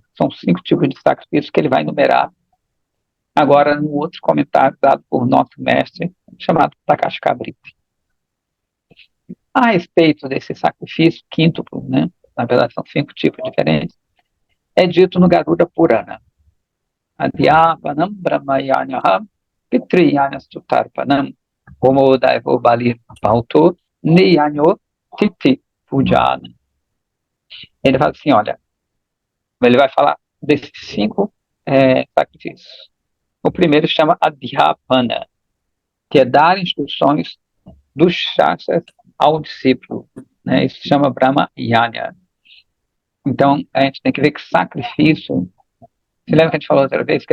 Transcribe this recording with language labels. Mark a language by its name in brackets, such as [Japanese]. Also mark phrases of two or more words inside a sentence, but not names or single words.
[Portuguese] São 5 tipos de sacrifício que ele vai enumerar agora no outro comentário dado por nosso mestre, chamado Prakash Kavriti. A respeito desse sacrifício quíntuplo, né? Na verdade são 5 tipos diferentes, é dito no Garuda Purana. [Sanskrit] Adhyapanam brahmayanyaham pitriyanya sutarpanam homodaivo balir pauto niyanyo titi pujana. [Portuguese] Ele fala assim, olha, ele vai falar desses 5 sacrifícios. O primeiro chama Adhyapana, que é dar instruções dos shastras ao discípulo. Né? Isso se chama Brahma Yanya. Então, a gente tem que ver que sacrifício Você lembra que a gente falou outra vez?